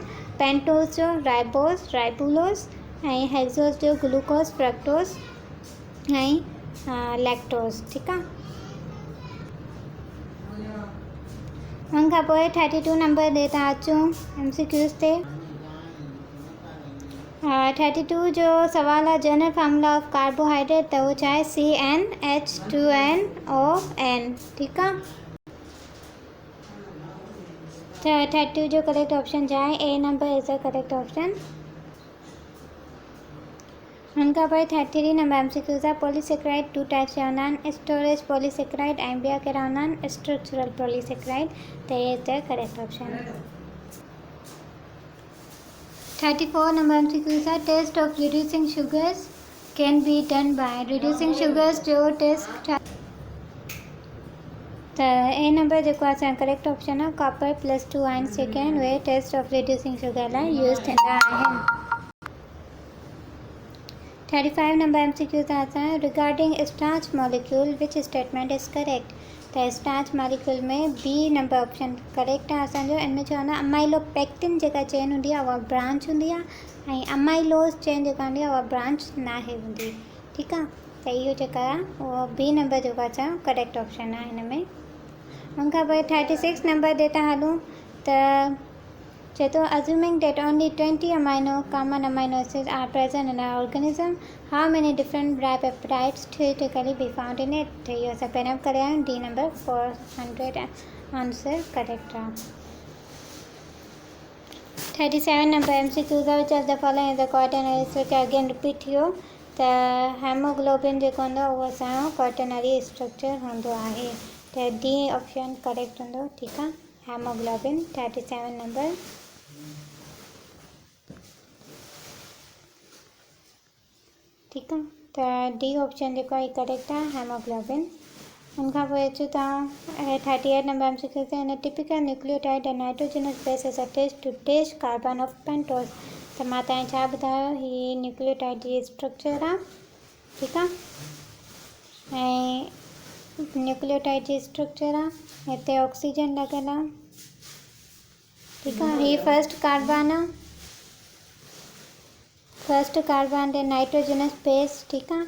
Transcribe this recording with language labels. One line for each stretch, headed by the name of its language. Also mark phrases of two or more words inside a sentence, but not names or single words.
Sindhi: पेंटोस जो राइबोस, राइबुलोस, ऐं हेक्सोस जो ग्लूकोस, फ्रक्टोस ऐं लैक्टोस। ठीकु आहे। हुन खां पोइ 32 नंबर ते था अचूं MCQs ते। 32 जो सवाल आहे,
English: General formula of carbohydrate,
Sindhi: त उहो छा आहे, CnH2nOn। ठीकु आहे। त 32 जो
English: correct option
Sindhi: छा आहे,
English: A number is the correct option.
Sindhi: हुन खां पोइ 33 नंबर MCQs आहे, पॉलीसेक्राइड 2 टाइप्स जा हूंदा आहिनि,
English: storage polysaccharide
Sindhi: ऐं ॿिया कहिड़ा हूंदा आहिनि,
English: structural polysaccharide.
Sindhi: त इहे
English: is the correct option.
Sindhi: 34 नंबर MCQs आहे,
English: Test of reducing sugars can be done by. reducing sugars
Sindhi: जो टेस्ट त ए नंबर जेको आहे असांजो
English: correct option
Sindhi: आहे,
English: copper +2 ions
Sindhi: जेके आहिनि उहे
English: test of reducing sugar
Sindhi: लाइ यूज़ थींदा आहिनि। 35 नंबर MCQs आहे असांजो,
English: Regarding starch molecule which statement is correct.
Sindhi: त
English: starch molecule
Sindhi: में बी नंबर
English: option correct
Sindhi: आहे असांजो। इनमें चवंदा अमाइलोपेक्टिन जेका चेन हूंदी आहे उहा ब्रांच हूंदी आहे, ऐं
English: amylose chain
Sindhi: जेका हूंदी आहे उहा ब्रांच नाहे हूंदी। ठीकु आहे। त इहो जेका आहे उहो बी नंबर जेको आहे असांजो
English: correct option
Sindhi: आहे हिन में। हुन खां पोइ 36 नंबर ते था हलूं, त चए थो
English: assuming that only 20 common amino acids are present in our organism, How many different dipeptides theoretically be found in it.
Sindhi: त इहो असां पहिरियों करे आहियूं, डी नंबर 400
English: answer correct
Sindhi: आहे। 37 नंबर MCQs आहे,
English: Which of the following is the quaternary structure. again repeat
Sindhi: थी वियो, त हेमोग्लोबिन जेको हूंदो आहे उहो असांजो
English: quaternary structure
Sindhi: हूंदो आहे, त
English: D option correct
Sindhi: हूंदो। ठीकु आहे। हेमोग्लोबिन 37 नंबर। ठीकु आहे। त
English: D option
Sindhi: जेको आहे करेक्ट आहे, हेमोग्लोबिन। हुन खां पोइ अचूं था
English: 38 नंबर MCQs In typical nucleotide and nitrogenous base is attached to test carbon of pentose.
Sindhi: त मां तव्हांखे छा ॿुधायो, हीअ न्यूक्लियोटाइड जी स्ट्रक्चर आहे। ठीकु आहे। ऐं न्यूक्लियोटाइड जी स्ट्रक्चर आहे, हिते ऑक्सीजन लॻल आहे।
Hindi: ठीक है।
Sindhi: ही
English: first carbon
Sindhi: आहे,
English: first carbon
Sindhi: ते नाइट्रोजनस बेस,
Hindi: ठीक है।